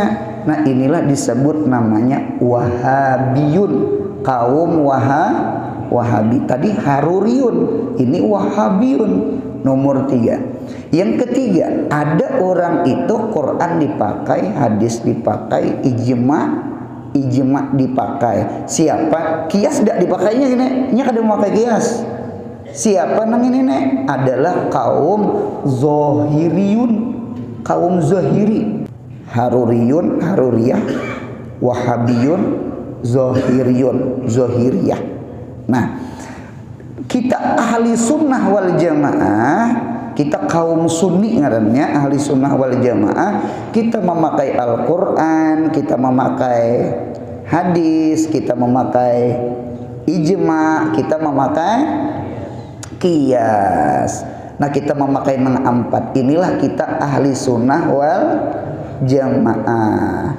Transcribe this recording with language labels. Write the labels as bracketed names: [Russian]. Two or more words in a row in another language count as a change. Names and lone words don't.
[Indonesian] Nah inilah disebut namanya Wahabiyun, kaum Wahabi. Tadi Haruriyun, ini Wahabiyun. Nomor 3. Yang ketiga, ada orang itu Quran dipakai, hadis dipakai, ijma dipakai. Siapa? Kias tidak dipakainya ini. [Banjar] Nya kada memakai kias. [Indonesian] Siapa nang ini adalah kaum Zohiriyun, kaum Zohiri. Haruriyun, Haruriyah, Wahabiyun, Zohiriyah. Nah, kita ahli sunnah wal jamaah, kita kaum sunni ngarannya ahli sunnah wal jamaah, kita memakai Al-Quran, kita memakai hadis, kita memakai ijma, kita memakai kias. Nah kita memakai empat. Inilah kita ahli sunnah wal jamaah.